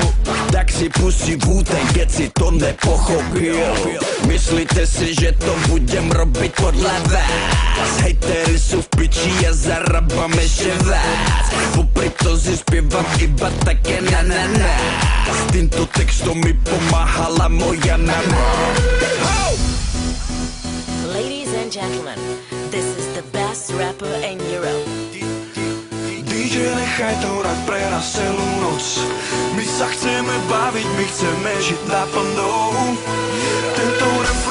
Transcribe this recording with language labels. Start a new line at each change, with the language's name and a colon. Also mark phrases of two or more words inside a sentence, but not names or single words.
Slovak: Tak si pustí Wu-Tang, keď si to nepochopil. Myslíte si, že to budem robiť podľa vás? Hejteri sú v piči a zarábam ešte viac. Popri to si spievam iba také na. S týmto textom mi pomáhala moja nana.
English: Ladies and gentlemen, this is the best rapper in Europe.
Slovak: DJ, nechaj to hrať pre nás celú noc. My sa chceme baviť, my chceme žiť naplno. Tento